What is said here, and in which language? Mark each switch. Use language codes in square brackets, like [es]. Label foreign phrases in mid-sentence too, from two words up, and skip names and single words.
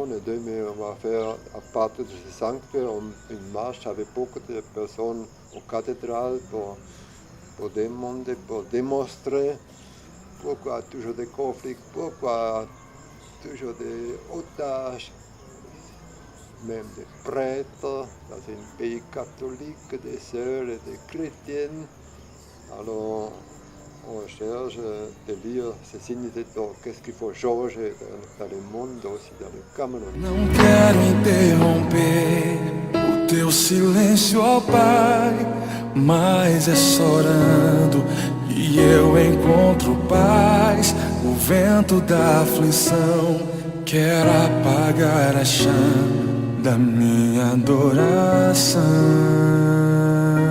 [fr] Et demain, on va faire, à partir de ce sanctuaire, une marche avec beaucoup de personnes aux cathédrales pour demander, pour démontrer pourquoi toujours des conflits, pourquoi toujours des otages, même des prêtres dans un pays catholique, des sœurs et des chrétiennes. Alors, on cherche de lire ces signes de temps, qu'est-ce qu'il faut changer dans le monde, aussi dans le Cameroun. [pt] Não quero interromper o teu silêncio, ó Pai, mas é chorando que eu encontro paz. O vento da aflição quer apagar a chama da minha adoração.